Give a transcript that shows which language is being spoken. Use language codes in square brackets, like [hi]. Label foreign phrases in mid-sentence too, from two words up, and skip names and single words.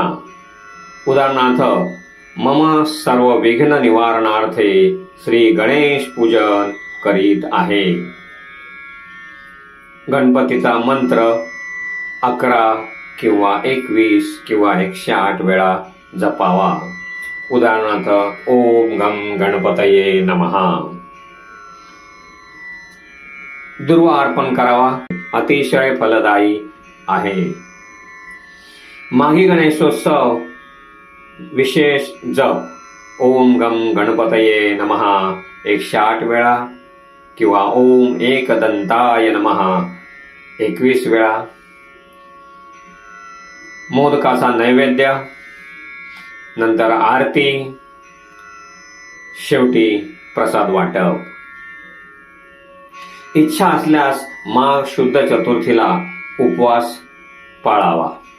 [mr] उदाहरणार्थ, [sa] मम सर्व विघ्न निवारणार्थे [mr] श्री गणेश पूजन करीत आहे. गणपतीचा मंत्र 11 किंवा 21 किंवा 108 वेळा जपावा. उदाहरणार्थ, [sa] ओम गम गणपतये नमः. [mr] दुर्वा अर्पण करावा. अतिशय फलदायी आहे. माघी गणेशोत्सव विशेष जप [sa] ओम गम गणपतये नमः [mr] 108 वेळा किंवा [sa] ओम एकदंताय नमः [mr] 21 वेळा. मोदकाचा नैवेद्य, नंतर आरती, शेवटी प्रसाद वाटप. इच्छा असल्यास माघ शुद्ध चतुर्थीला उपवास पाळावा.